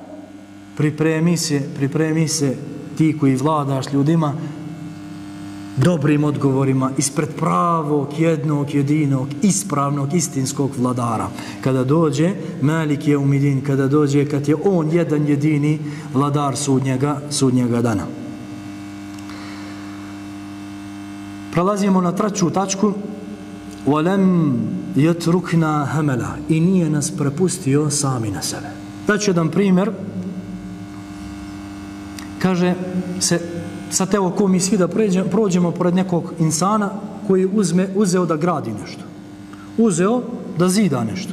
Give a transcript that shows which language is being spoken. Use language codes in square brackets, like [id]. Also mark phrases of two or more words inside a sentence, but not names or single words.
[bs] pripremi se ti koji vladaš ljudima dobrim odgovorima ispred pravog, jednog, jedinog, ispravnog, istinskog vladara. Kada dođe [ar] مالك يوم الدين, [bs] kada dođe, kad je on jedan jedini vladar sudnjega dana. Prelazimo na treću tačku. [ar] وَلَمْ يَتْرُكْنَا هَمَلًا, [bs] i nije nas prepustio sami na sebe. Daću jedan primjer. Kaže se, sad evo ko mi svi da prođemo pored nekog insana koji uzeo da gradi nešto. Uzeo da zida nešto.